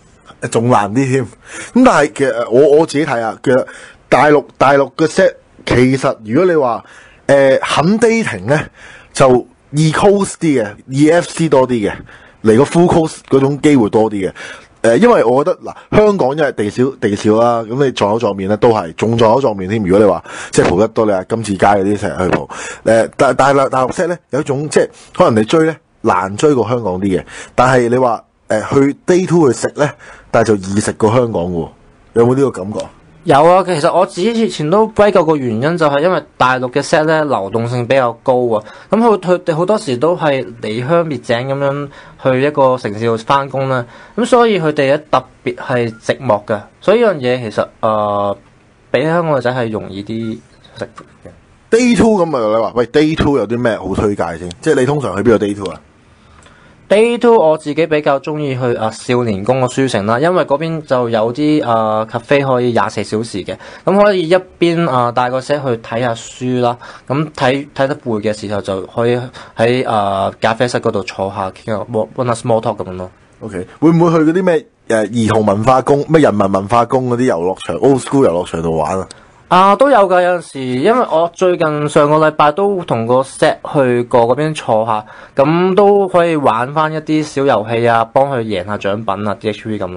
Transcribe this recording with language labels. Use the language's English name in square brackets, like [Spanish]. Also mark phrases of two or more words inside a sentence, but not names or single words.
[Cantonese] 仲難啲添。咁但係其實我自己睇下，其實大陸嘅 set 其實如果你話肯 dating 咧就。E-coast 啲嘅 ，E-FC 多啲嘅，嚟個 [English] full coast [Cantonese] 嗰種機會多啲嘅。因為我覺得嗱，香港因為地少啦，咁你撞口撞面咧都係仲撞口撞面添。如果你話即係蒲得多，你話金字街嗰啲成日去蒲。但係大陸 set 咧有一種即係可能你追咧難追過香港啲嘅，但係你話去 [English] day two [Cantonese] 去食咧，但係就易食過香港喎。有冇呢個感覺？有啊，其實我自己以前都歸咎個原因就係因為大陸嘅 set 咧流動性比較高啊，咁佢哋好多時都係離鄉別井咁樣去一個城市度翻工啦，咁所以佢哋咧特別係寂寞嘅，所以呢樣嘢其實比香港女仔係容易啲食嘅。 [English] Day two [Cantonese] 咁啊，你話喂 [English] Day two [Cantonese] 有啲咩好推介先？即係你通常去邊個 [English] Day two [Cantonese] 啊？ [English] Day two [Cantonese] 我自己比較中意去少年宮個書城啦，因為嗰邊就有啲cafe 可以24小時嘅，咁可以一邊帶個 set 去睇下書啦，咁睇得攰嘅時候就可以喺咖啡室嗰度坐下傾下 [English] one small talk [Cantonese] 咁樣咯。 OK， 會唔會去嗰啲咩兒童文化宮、咩人民文化宮嗰啲遊樂場、 [English] old school [Cantonese] 遊樂場度玩啊？都有㗎，有陣時，因為我最近上個禮拜都同個 set 去過嗰邊坐下，咁都可以玩翻一啲小遊戲啊，幫佢贏下獎品啊 DHV 咁咯。